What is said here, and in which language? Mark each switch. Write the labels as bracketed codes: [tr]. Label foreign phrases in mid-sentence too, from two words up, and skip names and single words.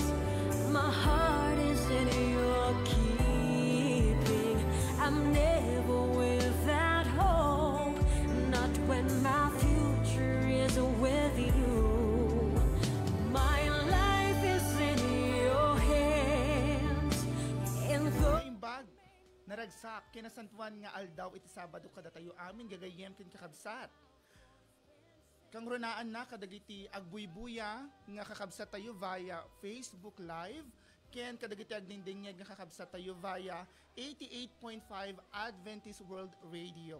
[en] My heart is in your keeping. I'm never without hope, not when my future is with you. My life is in your hands, and though [ilo] Naimbag na ragsak kinasantuan nga aldaw iti Sabado kada tayo amin gagayem ken kakabsat. Kang runaan na kadagiti agbuybuya nga kakabsat tayo via Facebook Live, ken kadagiti agdingdingeg nga kakabsat tayo via 88.5 Adventist World Radio.